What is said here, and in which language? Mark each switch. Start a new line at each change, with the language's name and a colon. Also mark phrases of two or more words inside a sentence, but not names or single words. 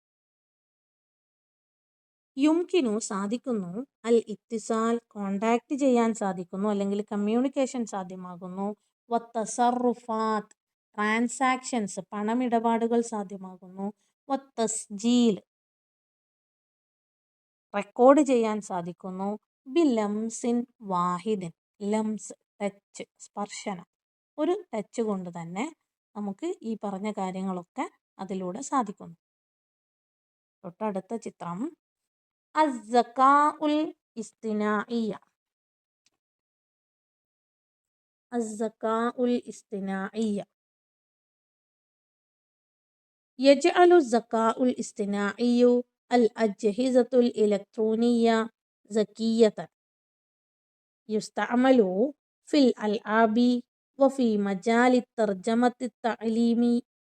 Malayalam: യുംകിനു സാധിക്കുന്നു, അൽ ഇത്തിസാൽ കോണ്ടാക്ട് ചെയ്യാൻ സാധിക്കുന്നു അല്ലെങ്കിൽ കമ്മ്യൂണിക്കേഷൻ സാധ്യമാകുന്നു, വത്തസറുഫാത്ത് ട്രാൻസാക്ഷൻസ് പണമിടപാടുകൾ സാധ്യമാകുന്നു, വത്തസ്ജീൽ റെക്കോർഡ് ചെയ്യാൻ സാധിക്കുന്നു,
Arabic: بلمس واحد لمس
Malayalam: ടച്ച് സ്പർശനം ഒരു ടച്ച് കൊണ്ട് തന്നെ നമുക്ക് ഈ പറഞ്ഞ കാര്യങ്ങളൊക്കെ അതിലൂടെ സാധിക്കുന്നു. തൊട്ടടുത്ത ചിത്രം
Arabic: الذكاء الاصطناعي يجعل الذكاء الاصطناعي الأجهزة الإلكترونية ذكية يستعمل في الألعاب وفي مجال الترجمة التعليمي